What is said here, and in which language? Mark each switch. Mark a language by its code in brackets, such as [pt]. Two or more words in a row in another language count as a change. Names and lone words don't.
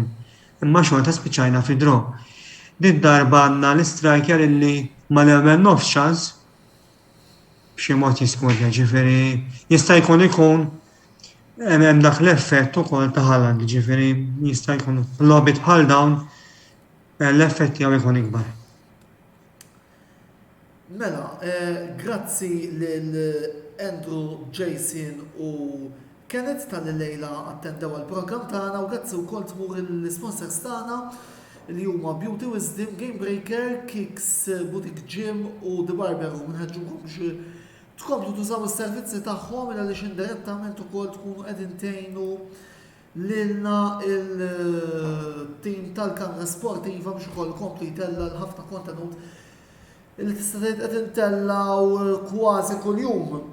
[mt] Imma xorta spiċċajna fi draw. Din darba għandna l-striker illi ma l-ewwel nofs chance b'xi mod jiskodja, ġifieri jista' jkun hemm dak l-effett ukoll ta' Haaland, ġifieri jista' jkun logħbiet bħal dawn l-effett jew ikun ikbar. Mela, grazzi lil Andrew, Jason u Kenneth tal-lejla attendew għal-program tagħna u grazzi wkoll tmur il-sponsors tagħna li huma Beauty Wisdom, Game Breaker, Kicks, Boutique Gym u The Barber Room. Nħeġġukom biex tkomplu tużaw is-servizzi tagħhom għaliex indirettament ukoll tkunu qegħdin tgħinu lilna il-tim tal-kamra sportiva biex ukoll komplu jtella l-ħafna kontenut li tista' tgħid qed intellaw kważi kuljum.